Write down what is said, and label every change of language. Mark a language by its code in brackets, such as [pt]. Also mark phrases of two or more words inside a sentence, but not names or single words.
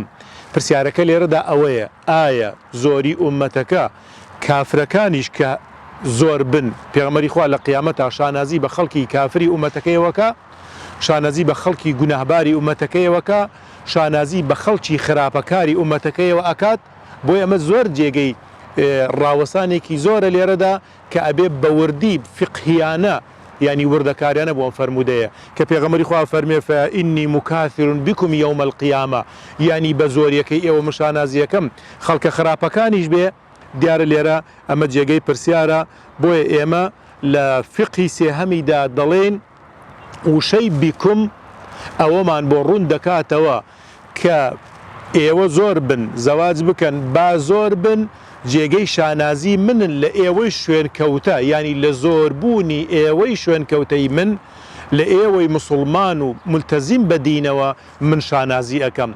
[ckb] پرسیارەکە لێرەدا ئەوەیە ئایا زۆری ئومەتەکە کافرەکانیش کە زۆر بن پێغەمبەری خوا لە قیامەتە شانازی بە خەڵکی کافری ئومەتەکەیەوەکە، شانازی بە خەڵکی گوناهباری ئومەتەکەیەوەکە، شانازی بە خەڵکی خراپەکاری ئومەتەکەیەوە ئەکات. بۆی ئەمە زۆر جێگەی ڕاوەسانێکی زۆرە لێرەدا کە ئەبێ بەوردی فقهیانە ینی وردەکاریانە بۆم فەرمودەیە کە پێغەمبەری خوا فەرمێ [ar] فإني مكاثر بكم يوم القيامة، [ckb] ینی بە زۆریەکەی ئێوە مشانازیەکەم خەڵکە خراپەکانیش بێ. دیارە لێرە ئەمە جێگەی پرسیارە، بۆیە ئێمە لە فقهی سێهەمیدا دەڵێن وشەی بیکم ئەوەمان بۆ ڕوون دەکاتەوە کە ئێوە زۆر بن زەواج بکەن با زۆر بن جێگەی شانازی منن لە ئێوەی شوێنکەوتە، ینی لە زۆربوونی ئێوەی شوێنکەوتەی من لە ئێوەی مسلمان و ملتەزیم بە دینەوە من شانازی ئەەکەم.